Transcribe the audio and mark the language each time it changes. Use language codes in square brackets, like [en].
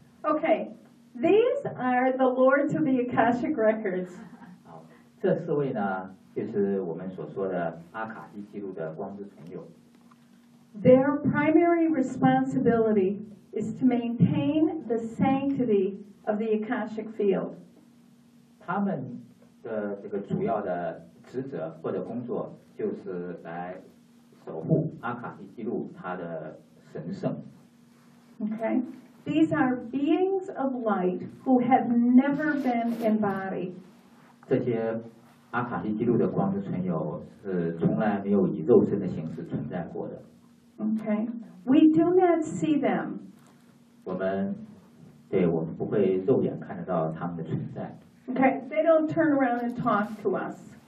[en] Okay, these are the Lords of the Akashic Records. [zh] 好，这四位呢，就是我们所说的阿卡西记录的光之存有。 [en] Their primary responsibility is to maintain the sanctity of the Akashic Field. [zh] 他们的这个主要的职责或者工作，就是来守护阿卡西记录它的神圣。 [en] Okay, these are beings of light who have never been embodied. [zh] 这些阿卡西记录的光之存有是从来没有以肉身的形式存在过的。 [en] Okay, we do not see them. [zh] 我们，对，我们不会肉眼看得到他们的存在。 [en] Okay, they don't turn around and talk to us.